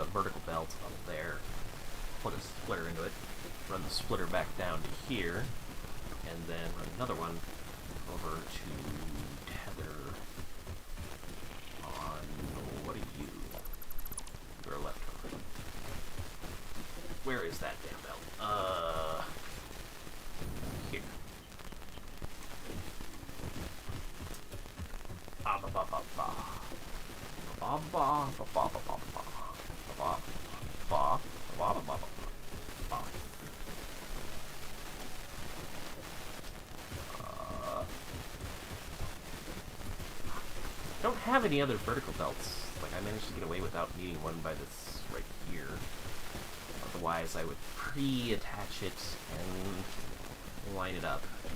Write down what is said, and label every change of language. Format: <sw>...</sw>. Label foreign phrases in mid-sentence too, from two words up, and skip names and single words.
<en>vertical belt up there, plug a splitter into it, run the splitter back down to here, and then run another one over to tether on, what are you? You're a left or right? Where is that damn belt? Here. Ah, ba ba ba ba. Ba ba ba ba ba ba ba ba ba ba ba ba ba. I don't have any other vertical belts. Like, I managed to get away without needing one by this right here. Otherwise, I would pre-attach it and line it up.</en>